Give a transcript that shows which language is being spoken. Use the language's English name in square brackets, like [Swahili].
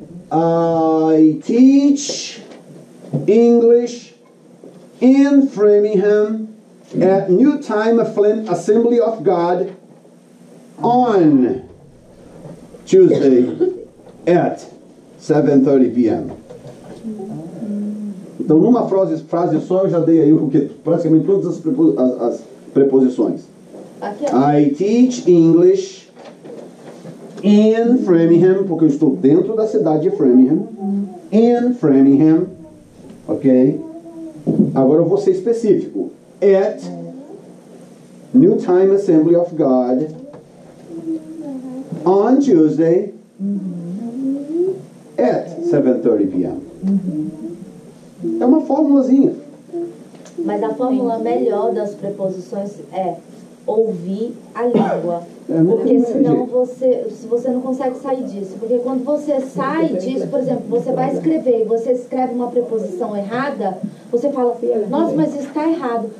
[English] I teach English in Framingham at New Time Assembly of God on Tuesday at 7:30 p.m. [Portuguese] Então, numa frase só, eu já dei aí praticamente todas as preposições. [English] I teach English in Framingham, [Portuguese] porque eu estou dentro da cidade de Framingham. [English] In Framingham. [Portuguese] Ok? Agora eu vou ser específico. [English] At New Time Assembly of God on Tuesday at 7:30 p.m. [Portuguese] É uma formulazinha. Mas a fórmula melhor das preposições é ouvir a língua. Porque senão você não consegue sair disso. Porque quando você sai disso, por exemplo, você vai escrever e você escreve uma preposição errada, você fala, nossa, mas isso está errado.